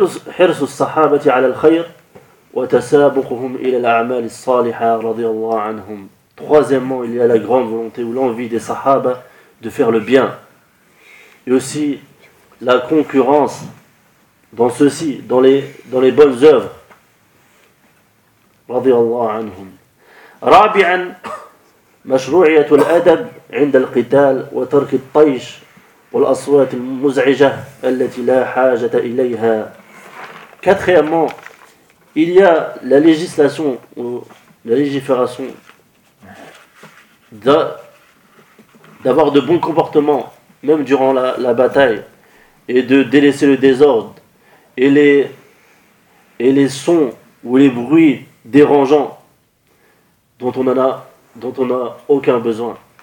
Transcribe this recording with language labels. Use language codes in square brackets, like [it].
[ar] حرص الصحابة على الخير وتسابقهم إلى الأعمال الصالحة رضي الله عنهم. [fr] Troisièmement, il y a la grande volonté ou l'envie des sahaba de faire le bien. Et aussi la concurrence dans ceci, dans les bonnes œuvres. [ar] رضي الله عنهم. رابعا, مشروعية الأدب عند القتال وترك الطيش والأصوات المزعجة التي لا حاجة إليها. [fr] Quatrièmement, il y a la législation ou la légifération d'avoir de bons comportements, même durant la bataille, et de délaisser le désordre et les sons ou les bruits dérangeants dont on n'a aucun besoin.